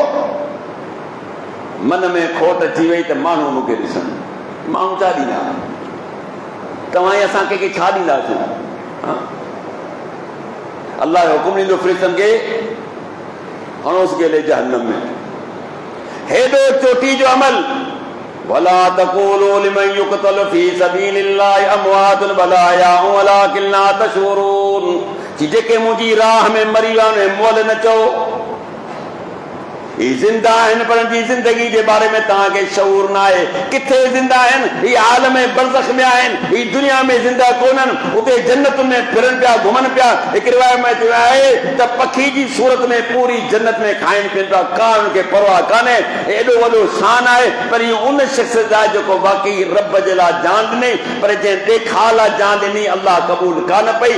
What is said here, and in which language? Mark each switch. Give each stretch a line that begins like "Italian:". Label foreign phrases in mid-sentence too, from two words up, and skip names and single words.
Sindhi: मन में खोट अची वई त माण्हू मूंखे ॾिसनि। माण्हू छा ॾींदा, तव्हां असां कंहिंखे छा ॾींदासीं? अल्लाह जो हुकुम ॾींदो फ़रिश्तनि खे, हणोसि गेले जहन्नम में। हेॾो चोटी जो अमल,
Arabic: ولا تقولوا لمن يقتل في سبيل الله أموات بل أحياء ولكن لا تشعرون.
Sindhi: जेके मुंहिंजी राह में मरी विया आहिनि मोल न चओ, जिंदा आहिनि पर जी जिंदगी
Hindi: के बारे में
Sindhi: तव्हांखे शऊर न आहे। किथे जिंदा आहिनि? ही आलम बरज़ख में आहिनि, ही दुनिया में जिंदा कोन्हनि, उते जन्नत में फिरनि पिया घुमनि पिया। हिकु रिवायत में चयो आहे त पखी जी सूरत में पूरी जन्नत में खाइनि पीअनि पिया, का उनखे परवाह कान्हे। एॾो वॾो शान आहे, पर इहो उन शख़्स जा जेको वाकई रब जे लाइ जान ॾिनई, पर जंहिं ॾेखार लाइ जान ॾिनी अल्लाह क़बूल कान पई।